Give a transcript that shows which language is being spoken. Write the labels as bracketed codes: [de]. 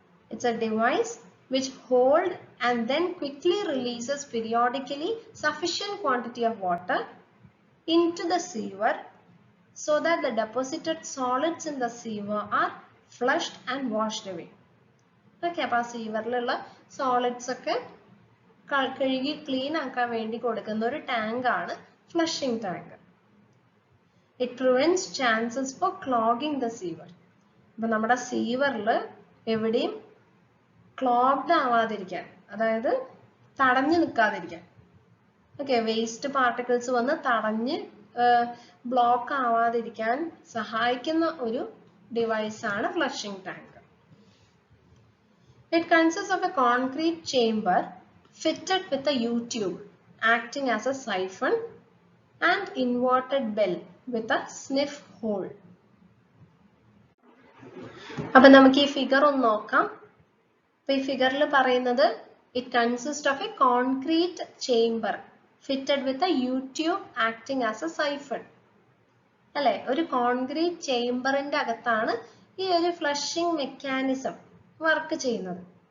[en] It's a device which hold and then quickly releases periodically sufficient quantity of water into the sewer so that the deposited solids in the sewer are flushed and washed away. [ml] Okay, അപ്പോൾ ആ സീവറിലുള്ള solids ഒക്കെ കഴുകി clean ആക്കാൻ വേണ്ടി കൊടുക്കുന്ന ഒരു tank ആണ് flushing tank. [en] It prevents chances for clogging the sewer. [ml] അപ്പൊ നമ്മുടെ സീവറിൽ എവിടെയും ക്ലോഗ്ഡ് ആവാതിരിക്കാൻ, അതായത് തടഞ്ഞു നിൽക്കാതിരിക്കാൻ, ഓക്കെ, വേസ്റ്റ് പാർട്ടിക്കിൾസ് വന്ന് തടഞ്ഞ് ബ്ലോക്ക് ആവാതിരിക്കാൻ സഹായിക്കുന്ന ഒരു ഡിവൈസ് ആണ് flushing tank. [en] It consists of a concrete chamber fitted with a U-tube acting as a siphon and inverted bell with a sniff hole. [ml] അപ്പൊ നമുക്ക് ഈ ഫിഗർ ഒന്ന് നോക്കാം. ഇപ്പൊ ഈ ഫിഗറിൽ പറയുന്നത് [en] It consist of a concrete chamber fitted with a U tube acting as a siphon. [ml] അല്ലെ, ഒരു കോൺക്രീറ്റ് ചേംബറിന്റെ അകത്താണ് ഈ ഒരു ഫ്ലഷിംഗ് മെക്കാനിസം വർക്ക് ചെയ്യുന്നത്.